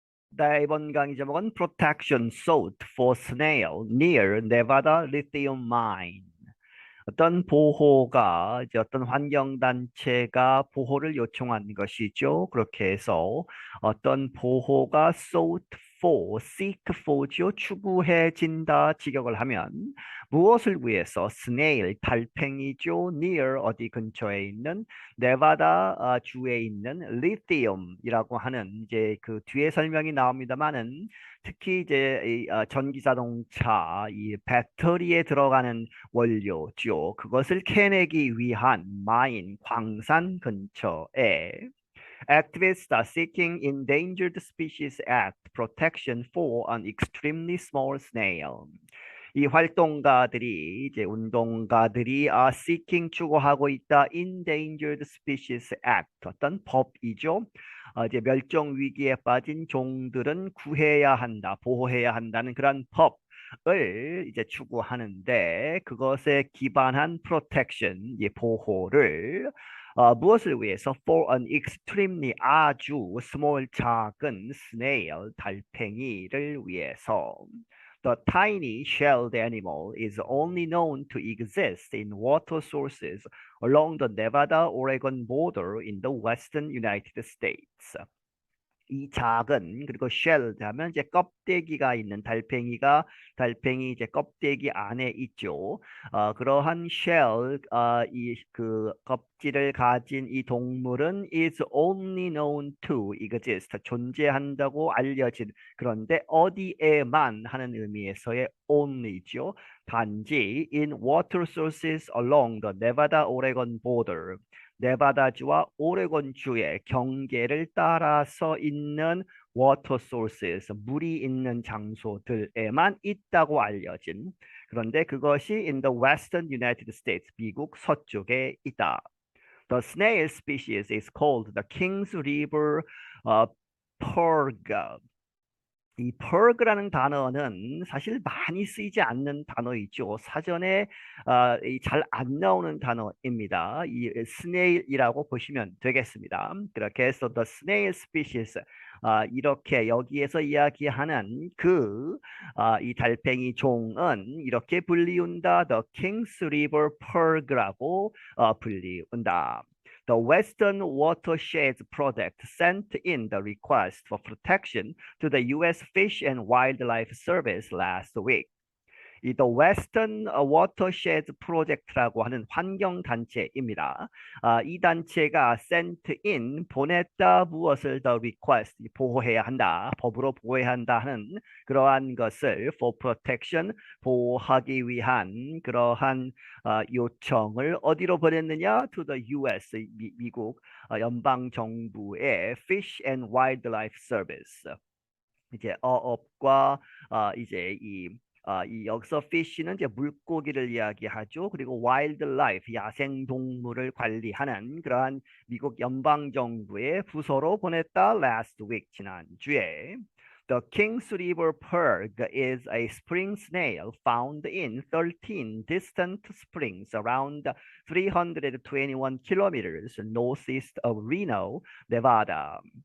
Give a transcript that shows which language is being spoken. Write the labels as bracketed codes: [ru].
[ko] 나 이번 강의 제목은 [en] Protection Sought for Snail near Nevada Lithium Mine. [ko] 어떤 보호가 이제 어떤 환경단체가 보호를 요청한 것이죠. 그렇게 해서 어떤 보호가 sought for, seek for죠. 추구해진다, 직역을 하면 무엇을 위해서? snail, 달팽이죠. near, 어디 근처에 있는 네바다 주에 있는 리티움이라고 하는 이제 그 뒤에 설명이 나옵니다만은 특히 이제 전기 자동차 이 배터리에 들어가는 원료죠. 그것을 캐내기 위한 마인, 광산 근처에 [en] activists are seeking Endangered Species Act protection for an extremely small snail. [ko] 이 활동가들이 이제 운동가들이 seeking 추구하고 있다 Endangered Species Act 어떤 법이죠. 이제 멸종 위기에 빠진 종들은 구해야 한다, 보호해야 한다는 그런 법을 이제 추구하는데 그것에 기반한 protection, 이 보호를 무엇을 위해서? [en] For an extremely 아주 small 작은 snail 달팽이를 위해서. The tiny shelled animal is only known to exist in water sources along the Nevada-Oregon border in the western United States. [ko] 이 작은 그리고 쉘 하면 이제 껍데기가 있는 달팽이가 달팽이 이제 껍데기 안에 있죠. 그러한 쉘, 이 그 껍질을 가진 이 동물은 [en] is only known to exist [ko] 존재한다고 알려진 그런데 어디에만 하는 의미에서의 only죠. [en] 단지 in water sources along the Nevada-Oregon border. [ko] 네바다주와 오레곤주의 경계를 따라서 있는 water sources, 물이 있는 장소들에만 있다고 알려진. 그런데 그것이 in the western United States, 미국 서쪽에 있다. [en] The snail species is called the Kings River purga. [ko] 이 purg라는 단어는 사실 많이 쓰이지 않는 단어이죠. 사전에 잘 안 나오는 단어입니다. 이 snail이라고 보시면 되겠습니다. 그렇게 해서 the snail species 이렇게 여기에서 이야기하는 이 달팽이 종은 이렇게 불리운다. The Kings River purg라고 불리운다. [en] The Western Watersheds Project sent in the request for protection to the U.S. Fish and Wildlife Service last week. [ko] 이 The Western Watersheds Project라고 하는 환경 단체입니다. 이 단체가 sent in 보냈다 무엇을 the request 보호해야 한다 법으로 보호해야 한다 하는 그러한 것을 [en] for protection [ko] 보호하기 위한 그러한 요청을 어디로 보냈느냐 to the U.S. 미국 연방 정부의 Fish and Wildlife Service 이제 어업과 이제 이 여기서 fish는 이제 물고기를 이야기하죠. 그리고 wildlife 야생 동물을 관리하는 그러한 미국 연방 정부의 부서로 보냈다. [en] Last week 지난주에. The Kings River Purge is a spring snail found in 13 distant springs around 321 kilometers northeast of Reno, Nevada.